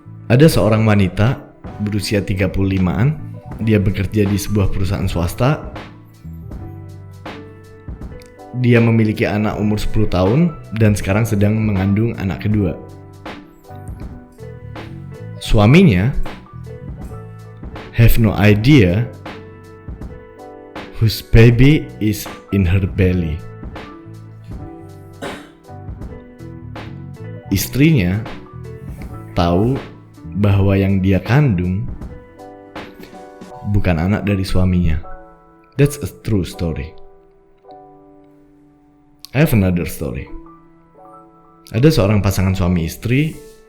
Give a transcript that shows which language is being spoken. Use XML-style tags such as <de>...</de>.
<id>Ada seorang wanita berusia 35-an. Dia bekerja di sebuah perusahaan swasta. Dia memiliki anak umur 10 tahun dan sekarang sedang mengandung anak kedua.</id> <en>Suaminya have no idea whose baby is in her belly.</en> <id>Istrinya tahu bahwa yang dia kandung bukan anak dari suaminya.</id> <en>That's a true story. I have another story.</en> <id>Ada seorang pasangan suami istri.</id>